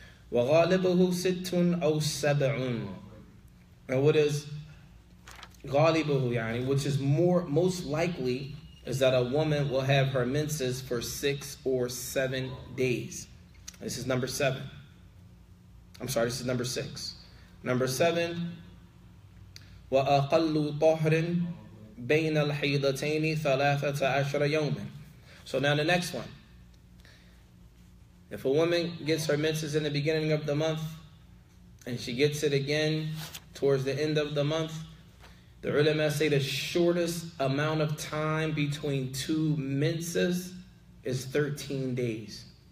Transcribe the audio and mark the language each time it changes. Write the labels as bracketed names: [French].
[Arabic] وَغَالِبُهُ سِتٌّ أَوْ سَبْعٌ. [English] And what is [Arabic] غَالِبُهُ يعني, [English] which is most likely, is that a woman will have her menses for 6 or 7 days. This is number 7. I'm sorry, this is number 6. Number 7, [Arabic] وَأَقَلُّ طَهْرٍ بَيْنَ الْحَيْضَتَيْنِ 13 يَوْمًا. [English] So now the next one. If a woman gets her menses in the beginning of the month, and she gets it again towards the end of the month, the ulama say the shortest amount of time between 2 menses is 13 days.